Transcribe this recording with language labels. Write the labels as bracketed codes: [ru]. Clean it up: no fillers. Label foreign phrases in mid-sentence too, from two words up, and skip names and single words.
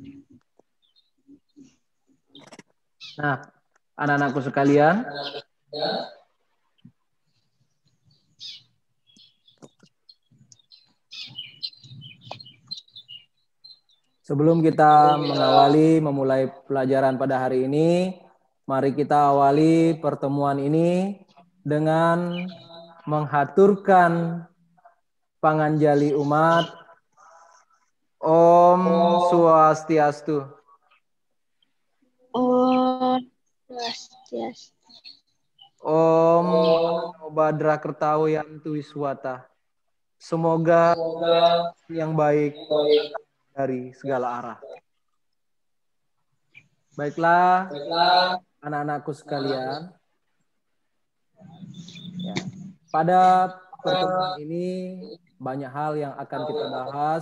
[id] Nah, anak-anakku sekalian, sebelum kita memulai pelajaran pada hari ini, mari kita awali pertemuan ini dengan menghaturkan panganjali umat [sa] Om Swastiastu. Om Swastiastu. Om Namo Badra Kertawu Yantu Wiswata. [id] Semoga yang baik dari segala arah. Baiklah, anak-anakku sekalian. Ya, pada pertemuan ini banyak hal yang akan kita bahas.